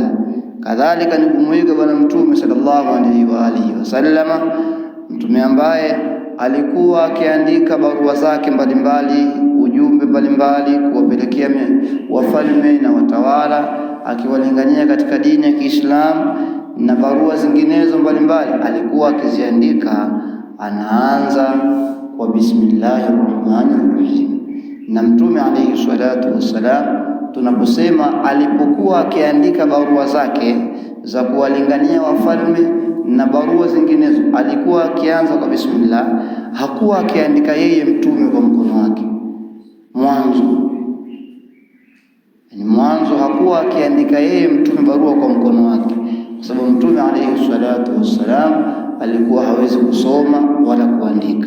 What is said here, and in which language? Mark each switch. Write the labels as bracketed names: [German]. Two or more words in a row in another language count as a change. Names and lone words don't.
[Swahili] Kadhalika ni kumuiga bwana Mtume [Arabic] صلى الله عليه وعلى آله وسلم, [Swahili] mtume ambaye alikuwa akiandika barua zake mbalimbali, ujumbe mbalimbali kuwapelekea wafalme na watawala, akiwalingania katika dini ya Kiislamu, na barua zinginezo mbalimbali alikuwa akiziandika anaanza kwa [Arabic] بسم الله الرحمن الرحيم. [Swahili] Na Mtume [Arabic] عليه الصلاة والسلام, [Swahili] tunaposema alipokuwa akiandika barua zake za kuwalingania wafalme na barua zinginezo, alikuwa akianza kwa bismillah. Hakuwa akiandika yeye mtume kwa mkono wake mwanzo hakuwa akiandika yeye mtume barua kwa mkono wake, kwa sababu Mtume [Arabic] عليه الصلاة والسلام [Swahili] alikuwa hawezi kusoma wala kuandika.